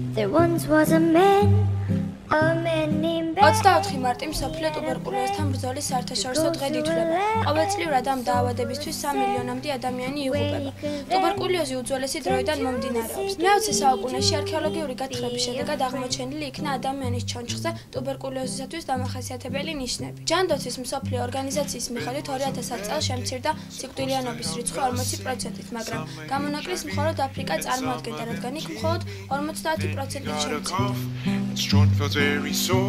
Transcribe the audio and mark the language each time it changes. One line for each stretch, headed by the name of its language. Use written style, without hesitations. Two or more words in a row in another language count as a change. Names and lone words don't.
English: once was a man named
Georgian: 24 მარტი მსოფლიო ტუბერკულოზთან ბრძოლის საერთაშორისო დღედ ითვლება. ყოველწლიურად ამ დაავადებისთვის 3 მილიონამდე ადამიანი იღუპება. ტუბერკულოზი უძველესი დროიდან მომდინარეობს. მე-20 საუკუნეში არქეოლოგიური გათხრების შედეგად აღმოჩენილი იქნა ადამიანის ჩონჩხზე ტუბერკულოზისათვის დამახასიათებელი ნიშნები. ჯანდაცვის მსოფლიო ორგანიზაციის მიხედვით 2000 წელს შემცირდა სიკვდილიანობის რიცხვი 40%-ით, მაგრამ გამონაკლის მხოლოდ აფრიკა წარმოადგენდა, რადგან იქ მხოლოდ 50%-ით შემცირდა.
English: Strong feels very sore.